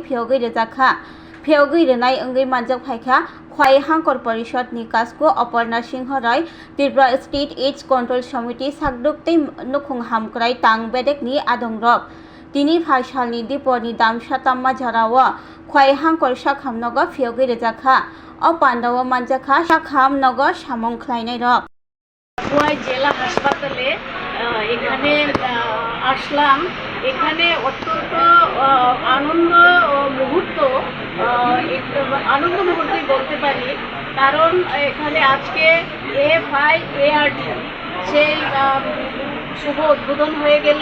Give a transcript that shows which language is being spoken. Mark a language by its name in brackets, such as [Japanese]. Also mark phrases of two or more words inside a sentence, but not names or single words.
[Kok Borok] phiyogwi rejakha phiyogwi renai ongwi manjak phaikha khwaihangkor parishad ni kasko Aparna Singh Roy Tripura State AIDS Control Committee sakduktei nukhung hamkrai tang bedekni adongrok tini phasalni diponi damsa tamma jharao khwaihangkor sakhamnago phiyogwi rejakha o pandao manjakha sakhamnago samong khlainai rok [Bangla] খোয়াই জেলা হাসপাতালে এখানে আসলাম। এখানে অত্যন্ত আনন্দ মুহূর্তই বলতে পারি, কারণ এখানে আজকে FIART সেই শুভ উদ্বোধন হয়ে গেল।